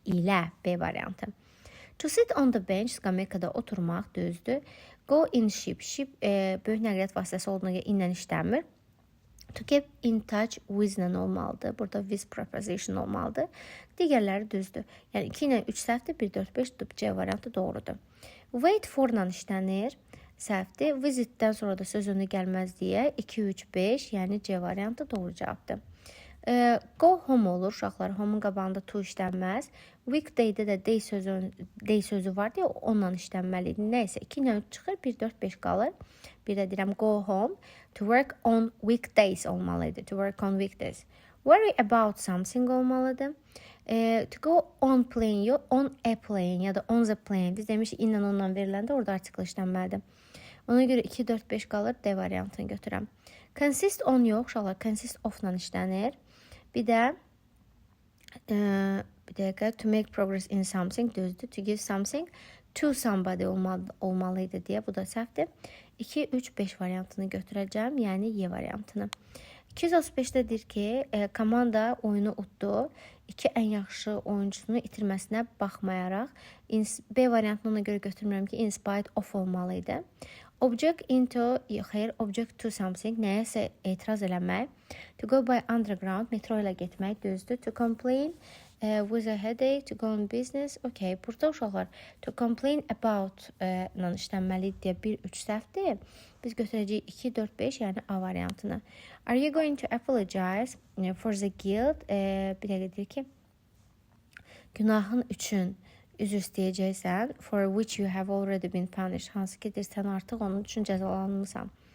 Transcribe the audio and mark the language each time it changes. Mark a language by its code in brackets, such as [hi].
[az] İlə B variantı. [en] To sit on the bench, [az] skameykada oturmaq düzdür. [en] Go in ship. [az] Ship böyük nəqliyyat vasitəsi olduğuna görə inlə işləmir. [en] To keep in touch with-lə [az] olmalıdır. Burada [en] with preposition [az] olmalıdır. Digərləri düzdür. Yəni 2 ilə 3 səhvdir, 1, 4, 5 C variantı doğrudur. [en] Wait for- [az] la işlənir. Səhvdir. Visit-dən sonra da söz önə gəlməz deyə 2, 3, 5, yəni C variantı doğru cavabdır. [en] Go home [az] olur. Uşaqlar home'un qabağında to işlənməz. Weekday-də də day sözü var deyə onunla işlənməlidir. Nəysə 2 ilə 3 çıxır, 1, 4, 5 qalır. Bir də deyirəm [en] go home. To work on weekdays [az] olmalıydı. [en] To work on weekdays. Worry about something [az] olmalıdır. [en] To go on plane, on a plane ya da on the plane. [az] Biz demişik inlə onunla veriləndə orada artikl işlənməlidir. Ona görə 2, 4, 5 qalır. D variantını götürəm. [en] Consist on [az] yox, uşaqlar [en] consist of- [az] la işlənir. Bir də bir dəqiqə [en] to make progress in something [az] düzdür. [en] To give something to somebody [az] olmalıydı deyə. Bu da səhvdir. 2, 3, 5 variantını götürəcəm. Yəni Y variantını. 235-dədir ki, komanda oyunu utdu. 2 ən yaxşı oyuncusunu itirməsinə baxmayaraq B variantını ona görə götürmürəm ki, [en] in spite of [az] olmalıydı. [en] Object into, [az] xeyr, [en] object to something, [az] nəyəsə etiraz eləmək. [en] To go by underground, [az] metro ilə getmək düzdür. [en] To complain with a headache, to go on business. [az] Okay, burada uşaqlar [en] to complain about [az] ilə işlənməlidir deyə 1, 3 səhvdir. Biz götürəcəyik 2, 4, 5, yəni A variantını. [en] Are you going to apologize for the guilt? [az] Bir dəqiqə deyir ki, günahın üçün üzr istəyəcəksən, [en] for which you have already been punished. [az] Hansı ki, sən artıq onun üçün cəzalanmısan.